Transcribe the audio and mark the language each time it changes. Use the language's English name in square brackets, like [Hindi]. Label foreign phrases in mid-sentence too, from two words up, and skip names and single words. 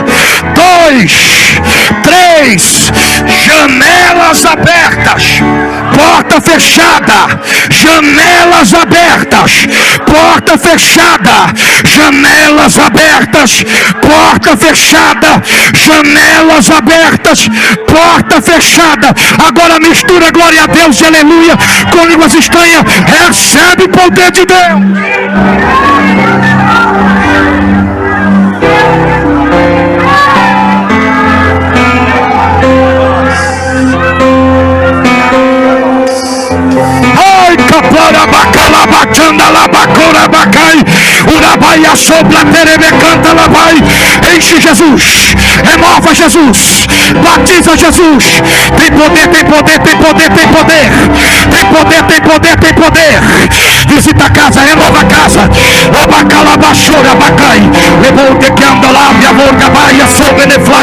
[Portuguese] 1, 2, 3, janelas abertas, porta fechada, janelas abertas, porta fechada, janelas abertas, porta fechada, janelas abertas, porta fechada. Agora mistura glória a Deus e aleluia com línguas estranhas. Recebe o poder de Deus. Ai, capara bacala bacanda la bacora bacai, urabaia sopla terebe canta la vai. Enche Jesus, renova Jesus, batiza Jesus. Tem poder, tem poder, tem poder, tem poder, tem poder, tem poder, tem poder. Visita a casa, renova a casa. Abacala bachora bacai, levou de que anda lá, minha morga baia sobre ele fly.